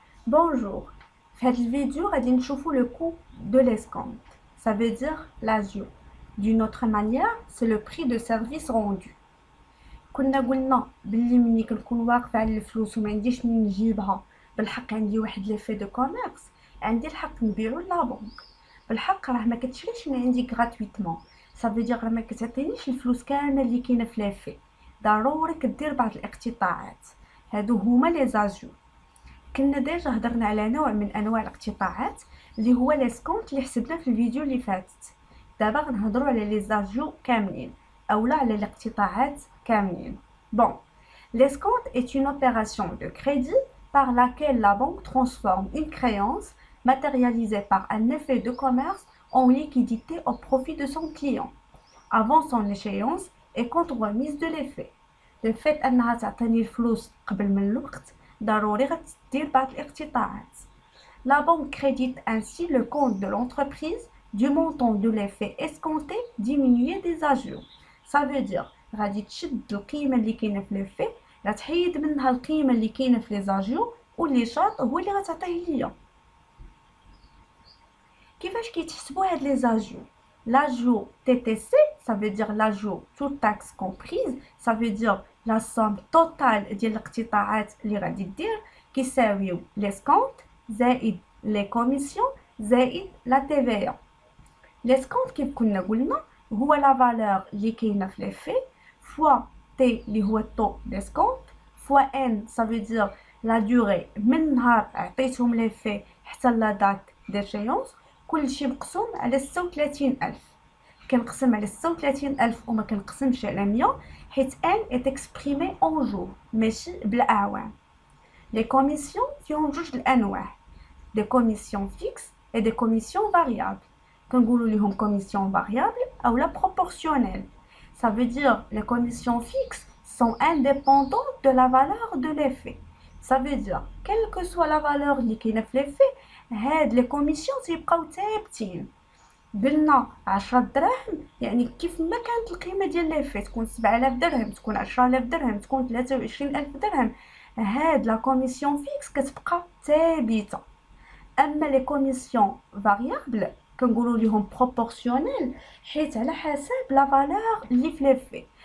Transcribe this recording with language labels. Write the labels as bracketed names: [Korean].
[Arabic] Bonjour, في هذه الفيديو غادي نشوفوا [French] le coût de l'escompte. Ça veut dire l'agio. D'une autre manière, c'est le prix de service rendu. [Arabic] كنا قلنا باللي ملي كنكون واقفه على الفلوس وما عنديش منين نجيبها، بالحق عندي واحد ليفي دو كوميرس، عندي الحق نبيعو لا بنك. بالحق راه ما كتشريش من عندي غراتويتمون، صافي دير راه ما كتعطينيش الفلوس كامل اللي كاينه في ليفي، ضروري كدير بعض الاقتطاعات. هادو هما لي زاجو. كنا ديجا هضرنا على نوع من انواع الاقتطاعات اللي هو ليسكونت اللي حسبنا في الفيديو اللي فاتت. دابا غنهضروا على لي زاجو كاملين اولا على الاقتطاعات كاملين. [French] Bon, l'escompte est une opération de crédit par laquelle la banque transforme une créance matérialisée par un effet de commerce en liquidité au profit de son client avant son échéance et contre remise de l'effet. Le fait [Arabic] أنها تعطيني الفلوس قبل من الوقت ضروري غتدير بعض الاقتطاعات. [French] La banque crédite ainsi le compte de l'entreprise du montant de l'effet escompté diminué des agios. Ça veut dire [Arabic] غادي تشد القيمه اللي كاينه في ليفي، غتحيد منها القيمه اللي كاينه في لي زاجيو، واللي شاط هو اللي غتعطيه ليا. كيفاش كيتحسبوا هاد لي زاجيو؟ [French] L'ajout TTC, ça veut dire l'ajout toute taxe comprise, ça veut dire la somme totale [Arabic] ديال الاقتطاعات اللي غادي دير كيساويو [French] l'escompte زائد les commissions زائد la TVA. [Arabic] l'escompte كيف كنا قلنا هو [French] la valeur [Arabic] اللي كاينه في لي في [French] fois T [Arabic] اللي هو الطو [French] d'escompte fois N ça veut dire la durée [Arabic] من نهار عطيتهم لي في حتى لا دات d'échéance. كلشي مقسوم على 36000. كنقسم على 36000 وما كنقسمش على 100 حيت [French] N est exprimé en jour [Arabic] ماشي بالأعوام. [French] les commissions [Arabic] فيهم جوج الأنواع، [French] des commissions fixes et des commissions variables. [Arabic] كنقولوا لهم [French] commissions variables ou la proportionnelle. Ça veut dire les commissions fixes sont indépendantes de la valeur de l'effet. Ça veut dire quelle que soit la valeur [Arabic] اللي كاينه في [French] l'effet هاد les commissions [Arabic] تيبقاو ثابتين. قلنا 10 دراهم يعني كيف ما كانت القيمه ديال ليفي، تكون 7000 درهم، تكون 10000 درهم، تكون 23000 درهم، هاد لا كوميسيون فيكس كتبقى ثابته. اما لي كوميسيون فاريابل كنقولوا لهم بروبورسيونيل حيت على حساب لا فالور اللي في ليفي.